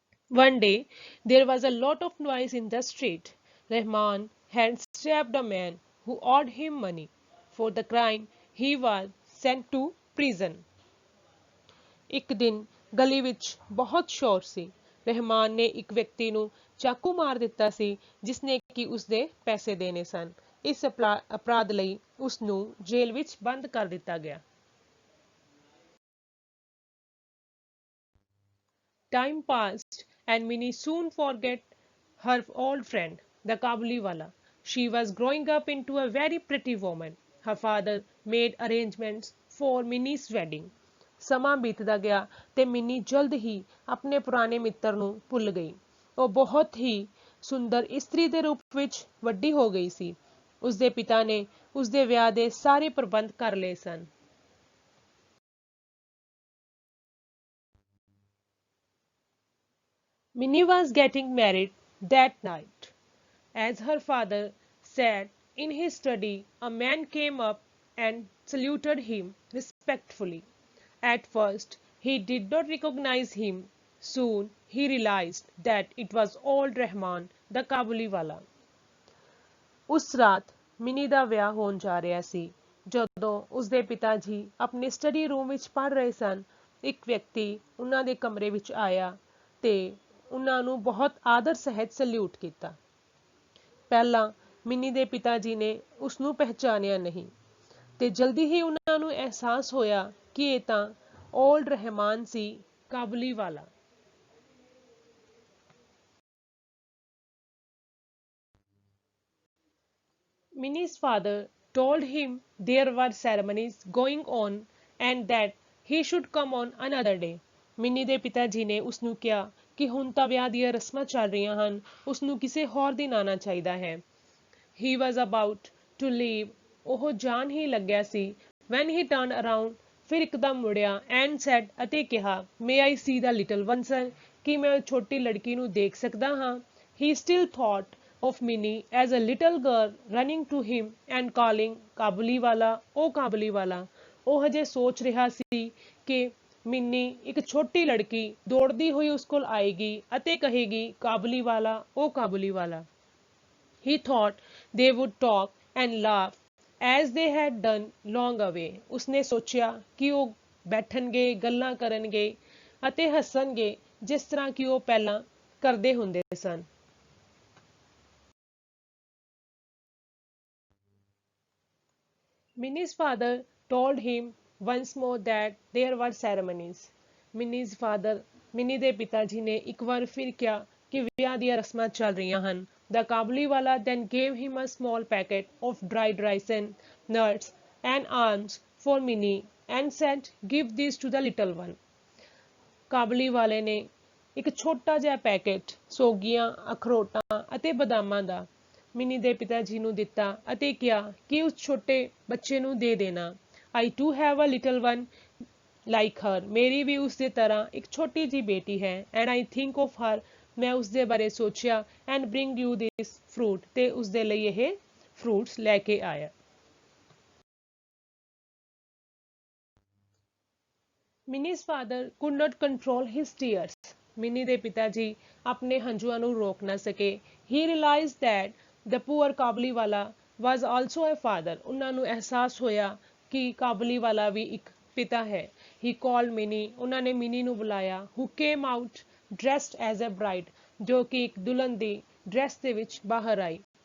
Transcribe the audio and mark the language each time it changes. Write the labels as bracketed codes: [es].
[en] One day, there was a lot of noise in the street. Rahman had stabbed a man who owed him money. For the crime, he was sent to prison. [pa] ਇੱਕ ਦਿਨ ਗਲੀ ਵਿੱਚ ਬਹੁਤ ਸ਼ੋਰ ਸੀ। ਰਹਿਮਾਨ ਨੇ ਇੱਕ ਵਿਅਕਤੀ ਨੂੰ ਚਾਕੂ ਮਾਰ ਦਿੱਤਾ ਸੀ ਜਿਸਨੇ ਕਿ ਉਸਦੇ ਪੈਸੇ ਦੇਣੇ ਸਨ। ਇਸ ਅਪਰਾਧ ਲਈ ਉਸ ਨੂੰ ਜੇਲ੍ਹ ਵਿੱਚ ਬੰਦ ਕਰ ਦਿੱਤਾ ਗਿਆ। [en] Time passed and Minnie soon forgot her old friend, the Kabuliwala. She was growing up into a very pretty woman. Her father made arrangements for Minnie's wedding. [pa] ਸਮਾਂ ਬੀਤਦਾ ਗਿਆ ਤੇ ਮਿੰਨੀ ਜਲਦ ਹੀ ਆਪਣੇ ਪੁਰਾਣੇ ਮਿੱਤਰ ਨੂੰ ਭੁੱਲ ਗਈ। ਉਹ ਬਹੁਤ ਹੀ ਸੁੰਦਰ ਇਸਤਰੀ ਦੇ ਰੂਪ ਵਿੱਚ ਵੱਡੀ ਹੋ ਗਈ ਸੀ। ਉਸਦੇ ਪਿਤਾ ਨੇ ਉਸਦੇ ਵਿਆਹ ਦੇ ਸਾਰੇ ਪ੍ਰਬੰਧ ਕਰ ਲਏ ਸਨ। [en] Minnie was getting married that night. As her father sat in his study, a man came up and saluted him respectfully. At first, he did not recognize him. Soon, he realized that it was old Rahman, the Kabuliwala. [pa] ਉਸ ਰਾਤ mini ਦਾ ਵਿਆਹ ਹੋਣ ਜਾ ਰਿਹਾ ਸੀ। ਜਦੋਂ ਉਸਦੇ ਪਿਤਾ ਜੀ ਆਪਣੇ ਸਟੱਡੀ ਰੂਮ ਵਿੱਚ ਪੜ੍ਹ ਰਹੇ ਸਨ, ਇੱਕ ਵਿਅਕਤੀ ਉਹਨਾਂ ਦੇ ਕਮਰੇ ਵਿੱਚ ਆਇਆ ਤੇ ਉਹਨਾਂ ਨੂੰ ਬਹੁਤ ਆਦਰ ਸਹਿਤ ਸਲੂਟ ਕੀਤਾ। ਪਹਿਲਾਂ ਮਿੰਨੀ ਦੇ ਪਿਤਾ ਜੀ ਨੇ ਉਸ ਨੂੰ ਪਹਿਚਾਨਿਆ ਨਹੀਂ ਤੇ ਜਲਦੀ ਹੀ ਉਹਨਾਂ ਨੂੰ ਅਹਿਸਾਸ ਹੋਇਆ ਕਿ ਇਹ ਤਾਂ ਓਲਡ ਰਹਿਮਾਨ ਸੀ, ਕਾਬੁਲੀ ਵਾਲਾ। [en] Minnie's father told him there were ceremonies going on and that he should come on another day. [pa] Mini ਦੇ ਪਿਤਾ ਜੀ ਨੇ ਉਸ ਨੂੰ ਕਿਹਾ ਕਿ ਹੁਣ ਤਾਂ ਵਿਆਹ ਦੀਆਂ ਰਸਮਾਂ ਚੱਲ ਰਹੀਆਂ ਹਨ, ਉਸ ਨੂੰ ਕਿਸੇ ਹੋਰ ਦਿਨ ਆਉਣਾ ਚਾਹੀਦਾ ਹੈ। [en] He was about to leave, [pa] ਉਹ ਜਾਣ ਹੀ ਲੱਗਿਆ ਸੀ, [en] when he turned around, [pa] ਫਿਰ ਇੱਕਦਮ ਮੁੜਿਆ [en] and said [pa] ਅਤੇ ਕਿਹਾ, [en] may I see the little one sir, [pa] ਕੀ ਮੈਂ ਛੋਟੀ ਲੜਕੀ ਨੂੰ ਦੇਖ ਸਕਦਾ ਹਾਂ? [en] He still thought of Minnie as a little girl running to him and calling Kabuliwala, ਉਹ ਕਾਬੁਲੀਵਾਲਾ। [pa] ਉਹ ਹਜੇ ਸੋਚ ਰਿਹਾ ਸੀ ਕਿ ਮਿੰਨੀ ਇੱਕ ਛੋਟੀ ਲੜਕੀ ਦੌੜਦੀ ਹੋਈ ਉਸ ਕੋਲ ਆਏਗੀ ਅਤੇ ਕਹੇਗੀ ਕਾਬੁਲੀਵਾਲਾ, ਉਹ ਕਾਬੁਲੀਵਾਲਾ। [en] He thought they would talk and laugh as they had done long away. [pa] ਉਸਨੇ ਸੋਚਿਆ ਕਿ ਉਹ ਬੈਠਣਗੇ, ਗੱਲਾਂ ਕਰਨਗੇ ਅਤੇ ਹੱਸਣਗੇ ਜਿਸ ਤਰ੍ਹਾਂ ਕਿ ਉਹ ਪਹਿਲਾਂ ਕਰਦੇ ਹੁੰਦੇ ਸਨ। [en] Minnie's father told him once more that there were ceremonies. [pa] Minnie's father, mini ਦੇ ਪਿਤਾ ਜੀ ਨੇ ਇੱਕ ਵਾਰ ਫਿਰ ਕਿਹਾ ਕਿ ਵਿਆਹ ਦੀਆਂ ਰਸਮਾਂ ਚੱਲ ਰਹੀਆਂ ਹਨ। [en] The Kabuliwala then gave him a small packet of dried rice and nuts and almonds for Minnie and said, give these to the little one. [pa] ਕਾਬੁਲੀ ਵਾਲੇ ਨੇ ਇੱਕ ਛੋਟਾ ਜਿਹਾ ਪੈਕੇਟ ਸੋਗੀਆਂ, ਅਖਰੋਟਾਂ ਅਤੇ ਬਦਾਮਾਂ ਦਾ ਮਿੰਨੀ ਦੇ ਪਿਤਾ ਜੀ ਨੂੰ ਦਿੱਤਾ ਅਤੇ ਕਿਹਾ ਕਿ ਉਸ ਛੋਟੇ ਬੱਚੇ ਨੂੰ ਦੇ ਦੇਣਾ। [en] I too have a little one like her. [pa] ਮੇਰੀ ਵੀ ਉਸ ਦੇ ਤਰ੍ਹਾਂ ਇੱਕ ਛੋਟੀ ਜਿਹੀ ਬੇਟੀ ਹੈ। [en] And I think of her. [pa] ਮੈਂ ਉਸ ਦੇ ਬਾਰੇ ਸੋਚਿਆ [en] and bring you this fruit. [pa] ਤੇ ਉਸ ਦੇ ਲਈ ਇਹ ਫਰੂਟਸ ਲੈ ਕੇ ਆਇਆ। [en] Minnie's father could not control his tears. [pa] Mini ਦੇ ਪਿਤਾ ਜੀ ਆਪਣੇ ਹੰਝੂਆਂ ਨੂੰ ਰੋਕ ਨਾ ਸਕੇ। [en] He realized that the poor Kabuliwala was also a father. [pa] ਉਹਨਾਂ ਨੂੰ ਅਹਿਸਾਸ ਹੋਇਆ ਕਿ ਕਾਬੂਲੀਵਾਲਾ ਵੀ ਇੱਕ ਪਿਤਾ ਹੈ। [en] he called Minnie, [pa] ਉਹਨਾਂ ਨੇ ਮਿਨੀ ਨੂੰ ਬੁਲਾਇਆ, [en] who came out dressed as a bride, [pa] ਜੋ ਕਿ ਇੱਕ ਦੁਲਹਨ ਦੀ ਡਰੈਸ ਦੇ ਵਿੱਚ ਬਾਹਰ ਆਈ।